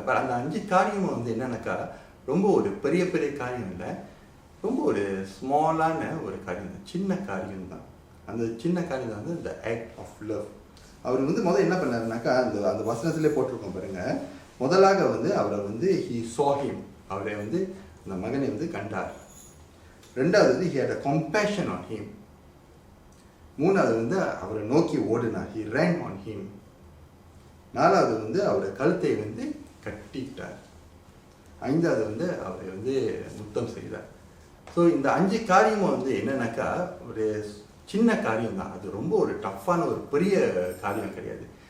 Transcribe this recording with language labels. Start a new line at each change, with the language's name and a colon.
Tamil: அப்போ அந்த 5 காரியமும் வந்து என்னன்னாக்கா ரொம்ப ஒரு பெரிய பெரிய காரியம் இல்லை, ரொம்ப ஒரு ஸ்மாலான ஒரு காரியம் தான், சின்ன காரியம் தான். அந்த சின்ன காரியம் தான் வந்து இந்த ஆக்ட் ஆஃப் லவ். அவர் வந்து முதல்ல என்ன பண்ணாருனாக்கா, அந்த வசனத்திலே போட்டிருக்கோம் பாருங்க, முதலாக வந்து அவரை வந்து
English: he saw him,
Tamil: அவரை வந்து அந்த மகனை வந்து கண்டார். ரெண்டாவது வந்து
English: he had a compassion on him.
Tamil: மூணாவது வந்து அவரை நோக்கி ஓடினார்,
English: he ran on him.
Tamil: நாலாவது வந்து அவரை கழுத்தை வந்து கட்டிட்டார். ஐந்தாவது வந்து அவரை வந்து முத்தம் செய்தார். ஸோ இந்த 5 காரியமும் வந்து என்னன்னாக்கா ஒரு சின்ன காரியம் தான், அது ரொம்ப ஒரு டஃப்பான ஒரு பெரிய காரியம் கிடையாது.